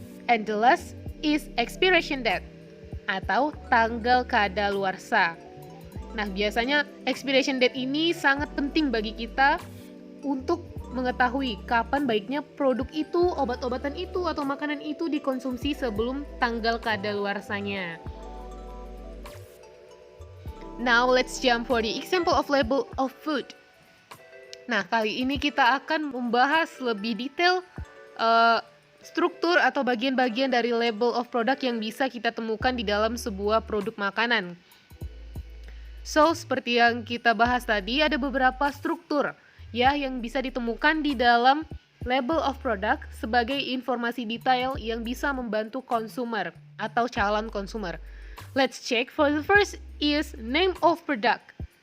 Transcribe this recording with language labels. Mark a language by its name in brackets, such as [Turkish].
[English] And the last is expiration date [Indonesian] atau tanggal kadaluarsa. Nah, biasanya expiration date ini sangat penting bagi kita untuk mengetahui kapan baiknya produk itu, obat-obatan itu, atau makanan itu dikonsumsi sebelum tanggal kadaluarsanya. [English] Now, let's jump for the example of label of food. [Indonesian] Nah, kali ini kita akan membahas lebih detail struktur atau bagian-bagian dari [English] label of product [Indonesian] yang bisa kita temukan di dalam sebuah produk makanan. So, seperti yang kita bahas tadi, ada beberapa struktur ya yang bisa ditemukan di dalam [English] label of product [Indonesian] sebagai informasi detail yang bisa membantu konsumer atau calon konsumer. [English] Let's check. For the first is name of product.